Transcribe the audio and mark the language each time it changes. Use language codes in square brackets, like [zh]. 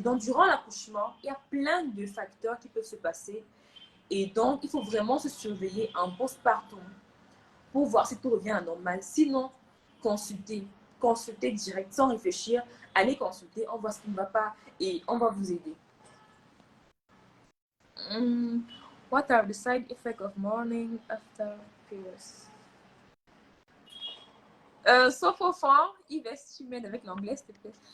[fr] Donc, durant l'accouchement, il y a plein de facteurs qui peuvent se passer. Et donc, il faut vraiment se surveiller en postpartum pour voir si tout revient à normal. Sinon, consultez. Consultez direct, sans réfléchir. Allez consulter, on voit ce qui ne va pas et on va vous aider. [en] What are the side effects of morning after periods? [fr] Sauf au fond, Yves, si tu m'aides avec l'anglais, s'il te plaît.